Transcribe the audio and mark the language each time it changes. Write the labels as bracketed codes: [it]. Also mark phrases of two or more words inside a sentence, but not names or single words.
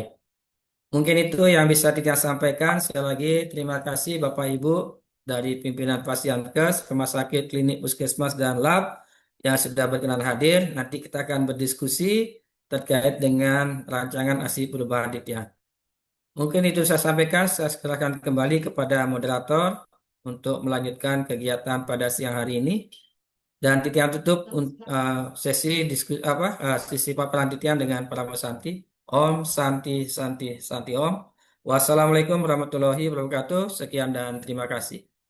[id] Mungkin itu yang bisa kita sampaikan. Sekali lagi terima kasih Bapak Ibu dari pimpinan Pasienkes, Rumah Sakit, Klinik, Puskesmas, dan Lab yang sudah berkenan hadir. Nanti kita akan berdiskusi terkait dengan rancangan ASI perubahan DITIA. Mungkin itu saya sampaikan. Saya silakan kembali kepada moderator untuk melanjutkan kegiatan pada siang hari ini. Dan Titian tutup sesi paparan Titian dengan para Santi. [sa] Om Santi Santi Santi Om. [ar] Wassalamualaikum warahmatullahi wabarakatuh. [id] Sekian dan terima kasih.